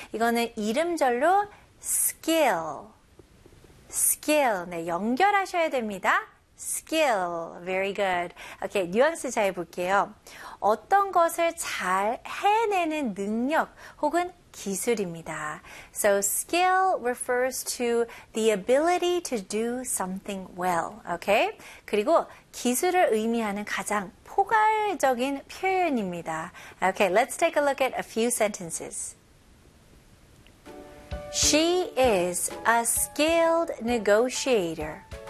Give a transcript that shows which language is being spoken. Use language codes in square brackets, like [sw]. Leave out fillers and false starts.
[ko] 이거는 이름절로 skill. skill. 네, 연결하셔야 됩니다. skill. Very good. Okay, 뉘앙스 잘 볼게요. 어떤 것을 잘 해내는 능력 혹은 기술입니다. [en] So skill refers to the ability to do something well. Okay? [ko] 그리고 기술을 의미하는 가장 포괄적인 표현입니다. [en] Okay, let's take a look at a few sentences. She is a skilled negotiator.